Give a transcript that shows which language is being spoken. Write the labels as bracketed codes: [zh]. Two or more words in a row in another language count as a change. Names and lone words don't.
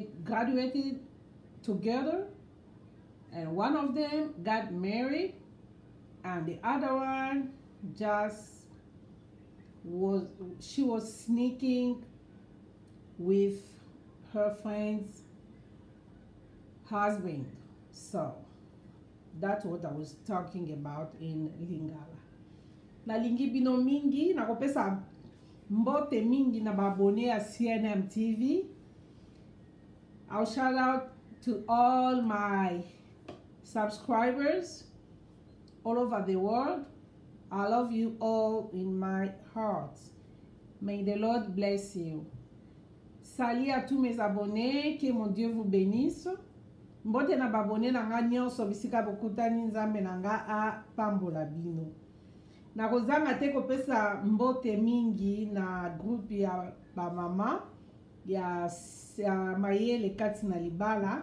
[en] They graduated together and one of them got married, and the other one she was sneaking with her friend's husband. So that's what I was talking about in Lingala. [ln] Nalingi bino mingi, nakopesa mbote mingi na babone ya CNM TV. [en] I'll shout out to all my subscribers all over the world. I love you all in my heart. May the Lord bless you. [fr] Salut à tous mes abonnés, que mon Dieu vous bénisse. [ln] Mbote na babone na nga nyonso bisika bokutani nzambe na nga a pambola bino. Na kozanga te kopesa mbote mingi na groupe ya ba mama ya mayele kati na libala.